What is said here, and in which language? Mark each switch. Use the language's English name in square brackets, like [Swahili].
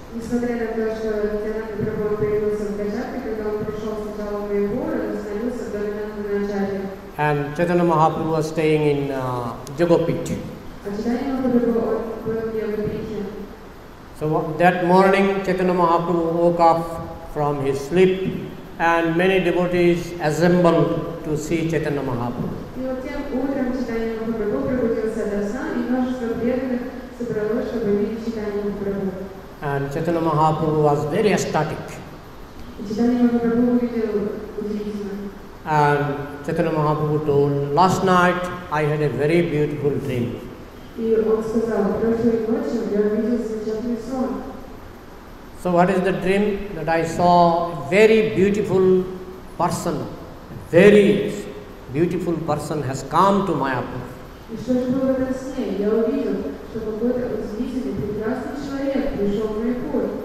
[Russian] Несмотря на то, что Нитьянанда Прабху появился в Экачакре, когда он пришел сначала в Майпур, он остановился в доме Нанданачарьи. [English] And Chaitanya Mahaprabhu was staying in Jagopit. [Russian] А Чайтанья Махапрабху был в Йогапите. [English] So that morning Chaitanya Mahaprabhu woke up from his sleep and many devotees assembled to see Chaitanya Mahaprabhu. [Russian] И вот тем утром Чайтанья Махапрабху пробудился до сна, и множество преданных собралось, чтобы видеть Чайтанью Махапрабху. [English] And Chaitanya Mahaprabhu was very ecstatic. [Russian] И Чайтанья Махапрабху увидел удивительно. [English] And Chaitanya Mahaprabhu told, last night I had a very beautiful dream. [Russian] И он сказал, прошлой ночью я увидел замечательный сон. [English] So what is the dream? That I saw a very beautiful person, very beautiful person has come to Mayapur. [Russian] И что же было в этом сне? Я увидел, что какой-то удивительный, прекрасный человек пришел в Майпур.